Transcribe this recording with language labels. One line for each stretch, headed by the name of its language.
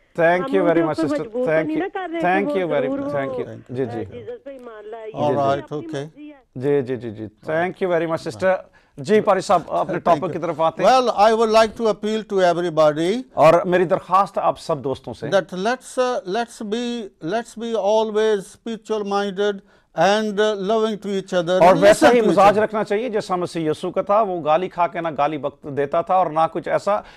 English: Thank you very much sister. Thank you very much. Thank you जी जी। Alright, okay जी जी जी जी। Thank you very much sister.
Hindi: जी पारी साहब अपने topic की तरफ आते हैं।
English: well I would like to appeal to everybody,
Hindi: और मेरी दरखास्त आप सब दोस्तों से,
English: that let's be always spiritual minded and loving to each other।
Hindi: और वैसा ही मिजाज रखना चाहिए जैसा मसीह यीशु का था। वो गाली खा के ना गाली वक्त देता था और ना कुछ ऐसा।